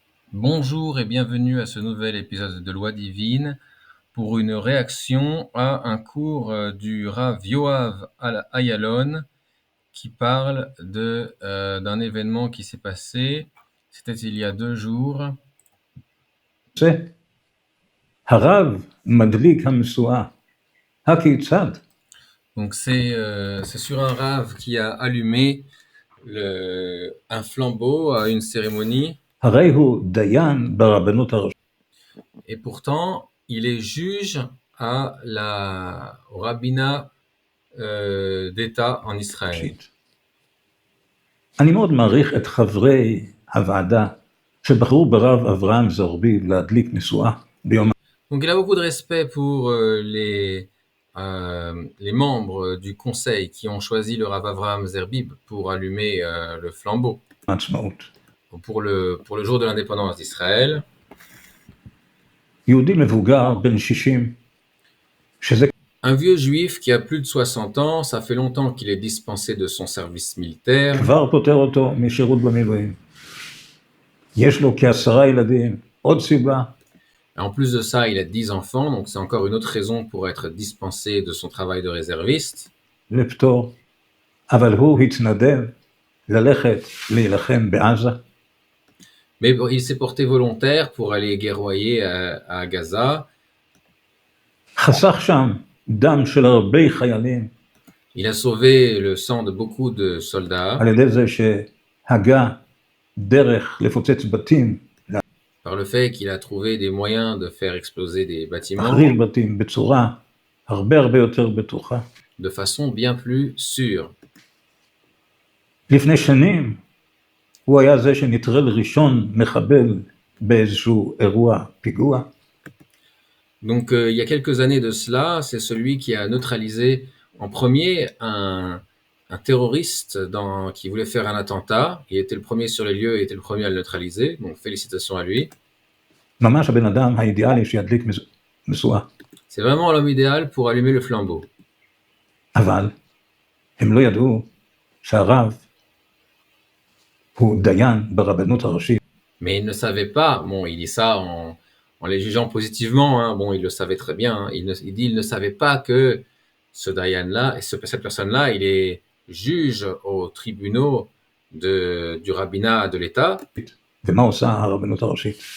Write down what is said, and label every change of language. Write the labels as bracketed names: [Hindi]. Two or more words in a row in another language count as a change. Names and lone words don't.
[French] Bonjour et bienvenue à ce nouvel épisode de Loi divine pour une réaction à un cours du Rav Yoav Ayalon qui parle d'un événement qui s'est passé, c'était il y a 2 jours. [Hebrew] הרב מדליק המשואה, הכיצד? [French] Donc c'est sur un Rav qui a allumé un flambeau à une cérémonie. [Hebrew] הרי הוא דיין ברבנות הראשית. [French] Et pourtant, il est juge au rabbinat d'État en Israël. [Hebrew] אני מאוד מעריך את חברי הוועדה שבחרו ברב אברהם זרביב להדליק משואה ביום. [French] Donc il a beaucoup de respect pour les membres du conseil qui ont choisi le Rav Avraham Zerbib pour allumer le flambeau [Hebrew] העצמאות. [French] pour le jour de l'indépendance d'Israël. [Hebrew] יהודי מבוגר בן 60, שזה [French] Un vieux juif qui a plus de 60 ans, ça fait longtemps qu'il est dispensé de son service militaire. [Hebrew] כבר פוטר אותו משירות במילואים. יש לו כ10 ילדים, עוד סיבה. [French] En plus de ça, il a 10 enfants, donc c'est encore une autre raison pour être dispensé de son travail de réserviste. [Hebrew] לפטור, אבל הוא התנדב ללכת להילחם בעזה. [French] Mais bon, il s'est porté volontaire pour aller guerroyer à Gaza. [Hebrew] חסך שם דם של הרבה חיילים. [French] Il a sauvé le sang de beaucoup de soldats [Hebrew] על ידי זה שהגה דרך לפוצץ בתים, [French] par le fait qu'il a trouvé des moyens de faire exploser des bâtiments [Hebrew] להכריל בתים בצורה הרבה יותר בטוחה. [French] de façon bien plus sûre. [Hebrew] לפני שנים הוא היה זה שנטרל ראשון מחבל באיזשהו אירוע פיגוע. [French] Donc il y a quelques années de cela, c'est celui qui a neutralisé en premier un terroriste qui voulait faire un attentat. Il était le premier sur les lieux et était le premier à le neutraliser, donc félicitations à lui. [Hebrew] ממש הבן אדם האידיאלי שידליק משואה. [French] C'est vraiment l'homme idéal pour allumer le flambeau. [Hebrew] אבל הם לא ידעו שהרב הוא דיין ברבנות הראשית. [French] Mais il ne savait pas, bon, il dit ça en les jugeant positivement, hein, bon, il le savait très bien, hein, il dit il ne savait pas que ce Dayan-là, et cette personne-là, il est juge aux tribunaux du rabbinat de l'État. [Hebrew] ומה עושה הרבנות הראשית?